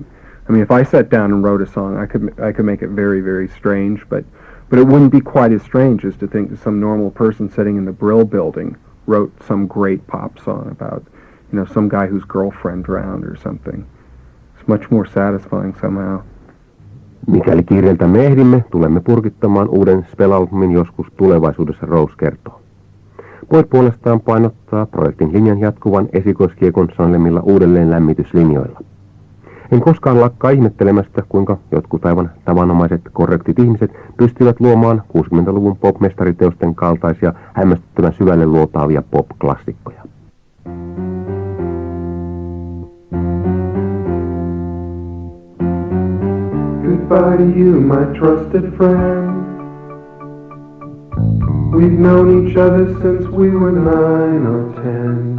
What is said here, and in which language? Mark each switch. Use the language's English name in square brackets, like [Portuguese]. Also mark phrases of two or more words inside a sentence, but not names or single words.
[English] I mean, if I sat down and wrote a song, I could make it very, very strange, but it wouldn't be quite as strange as to think that some normal person sitting in the Brill Building wrote some great pop song about, some guy whose girlfriend drowned or something. It's much more satisfying somehow. [Finnish] Mikäli kiireeltämme ehdimme, tulemme purkittamaan uuden Spell-albumin joskus tulevaisuudessa, Rose kertoo. Boyd puolestaan painottaa projektin linjan jatkuvan esikoiskiekon sanelemilla uudelleen lämmityslinjoilla. En koskaan lakkaa ihmettelemästä, kuinka jotkut aivan tavanomaiset korrektit ihmiset pystyvät luomaan 60-luvun pop-mestariteosten kaltaisia hämmästyttävän syvälle luotaavia pop-klassikkoja. [English] Goodbye to you, my trusted friend. We've known each other since we were 9 or 10.